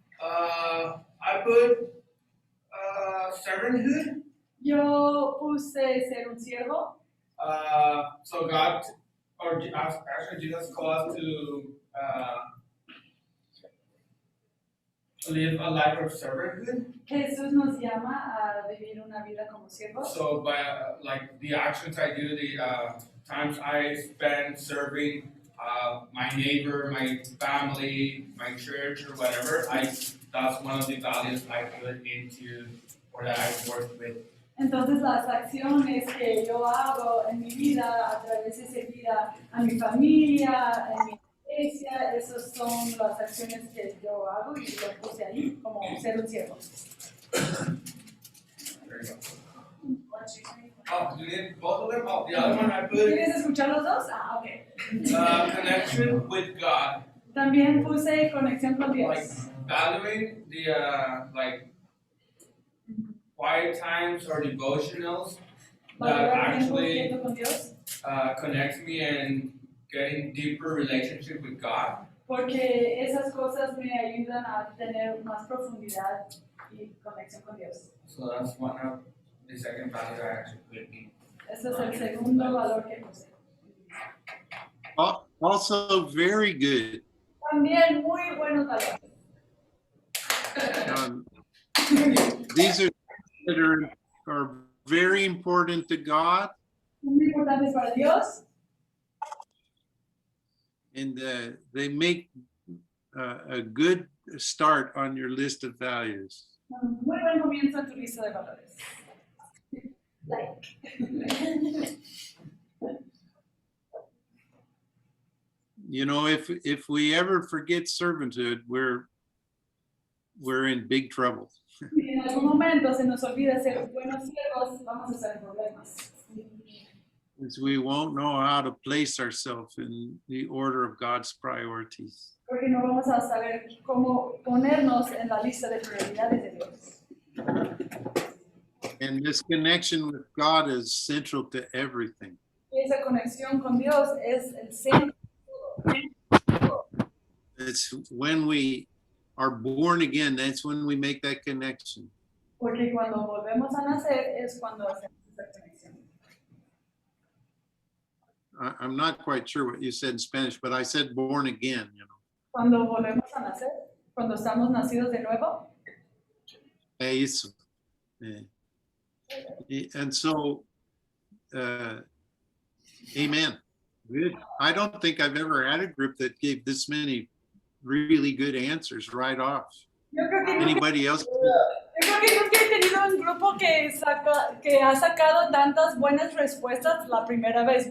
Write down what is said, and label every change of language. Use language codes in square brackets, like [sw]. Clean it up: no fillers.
[en] I put servanthood. [es] Yo puse ser un siervo. [en] So God, or actually Jesus called us to live a life of servanthood. [es] Jesús nos llama a vivir una vida como siervos. [en] So by like the actions I do, the times I spend serving my neighbor, my family, my church, or whatever, that's one of the values I put into or that I work with. [es] Entonces las acciones que yo hago en mi vida a través de servir a mi familia, en mi iglesia, esas son las acciones que yo hago y lo puse ahí como ser un siervo. [en] There you go. Oh, you did both of them? Oh, the other one I put [es] ¿Quieres escuchar los dos? [en] Ah, ok. connection with God. [es] También puse conexión con [en] Like [es] Dios. [en] valuing the like quiet times or devotionals that [es] Valorar tiempo [en] actually [es] quieto con Dios. [en] connects me and getting deeper relationship with God. [es] Porque esas cosas me ayudan a tener más profundidad y conexión con Dios. [en] So that's one of the second value I actually put in. [es] Ese es el segundo valor que puse. [en] Also very good. [es] También muy buenos valores. [en] These are that are very important to God, [es] Muy importantes para Dios. [en] and they make a good start on your list of values. [es] Muy buen comienzo en tu lista de valores. [en] Like. You know, if we ever forget servanthood, we're in big trouble. [es] Si en algún momento se nos olvida ser buenos siervos, vamos a estar en problemas. [en] Because we won't know how to place ourselves in the order of God's priorities. [es] Porque no vamos a saber cómo ponernos en la lista de prioridades de Dios. [en] And this connection with God is central to everything. [es] Y esa conexión con Dios es el centro. [en] It's when we are born again, that's when we make that connection. [es] Porque cuando volvemos a nacer es cuando hacemos esa conexión. [en] I'm not quite sure what you said in Spanish, but I said born again, you know. [es] Cuando volvemos a nacer, cuando estamos nacidos de nuevo. Eso. [en] And so, amen. Good. I don't think I've ever had a group that gave this many really good answers right off. [es] Yo creo que [en] Anybody else? [es] nunca he tenido un grupo que ha sacado tantas buenas respuestas la primera vez.